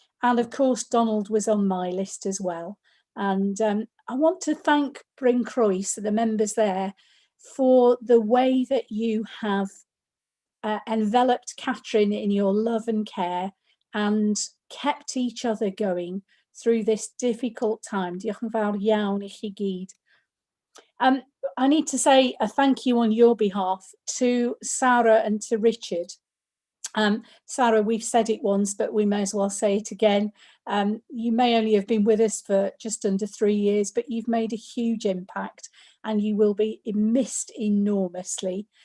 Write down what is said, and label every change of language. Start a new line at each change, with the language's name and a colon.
English: And of course, Donald was on my list as well. And I want to thank Bryn Croes, the members there, for the way that you have enveloped Catherine in your love and care and kept each other going through this difficult time.
Welsh: Diolch yn fawr iawn I chi gyd.
English: I need to say a thank you on your behalf to Sarah and to Richard. Sarah, we've said it once, but we may as well say it again. You may only have been with us for just under 3 years, but you've made a huge impact and you will be missed enormously.